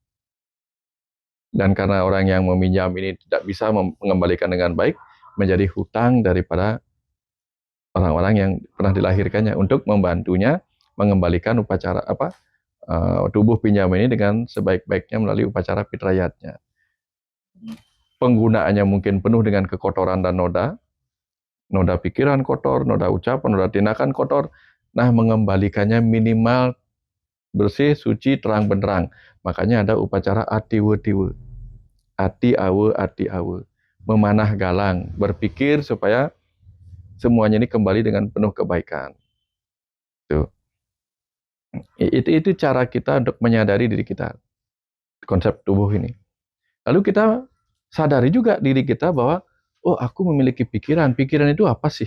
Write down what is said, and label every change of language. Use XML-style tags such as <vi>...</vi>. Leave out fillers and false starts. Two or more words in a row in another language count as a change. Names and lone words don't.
<id>Dan karena orang yang meminjam ini tidak bisa mengembalikan dengan baik, menjadi hutang daripada orang-orang yang pernah dilahirkannya untuk membantunya mengembalikan upacara tubuh pinjam ini dengan sebaik-baiknya melalui upacara pitrayatnya. Penggunaannya mungkin penuh dengan kekotoran dan noda pikiran kotor, noda ucapan, noda tindakan kotor. Nah, mengembalikannya minimal bersih, suci, terang benderang. Makanya ada upacara atiwe-tiwe. Ati awe, memanah galang, berpikir supaya semuanya ini kembali dengan penuh kebaikan. Itu cara kita untuk menyadari diri kita, konsep tubuh ini. Lalu kita sadari juga diri kita bahwa, oh aku memiliki pikiran itu apa sih?</id>